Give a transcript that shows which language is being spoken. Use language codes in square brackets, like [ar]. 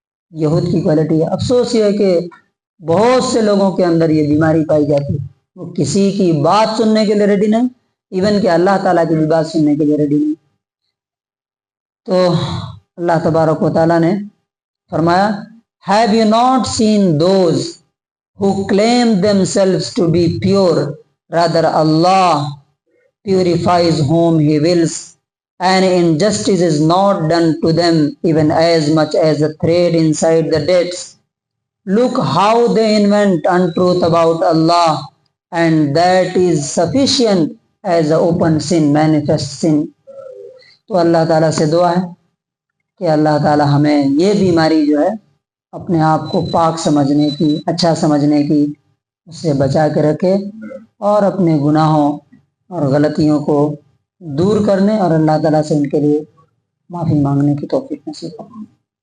[ur] یہود کی کوالٹی ہے۔ افسوس یہ ہے کہ بہت سے لوگوں کے اندر یہ بیماری پائی جاتی ہے، وہ کسی کی بات سننے کے لیے ریڈی نہیں، ایون کہ اللہ تعالیٰ کی بھی بات سننے کے لیے ریڈی نہیں۔ تو اللہ تبارک و تعالیٰ نے فرمایا [en] Have you not seen those who claim themselves to be pure? Rather Allah purifies whom He wills, and injustice is not done to them even as much as a thread inside the dates. Look how they invent untruth about Allah, and that is sufficient as a open sin, manifest sin. [ur] تو اللہ تعالیٰ سے دعا ہے کہ اللہ تعالیٰ ہمیں یہ بیماری جو ہے اپنے آپ کو پاک سمجھنے کی، اچھا سمجھنے کی، اس سے بچا کے رکھے، اور اپنے گناہوں اور غلطیوں کو دور کرنے اور اللہ تعالیٰ سے ان کے لیے معافی مانگنے کی توفیق نصیب فرمائے۔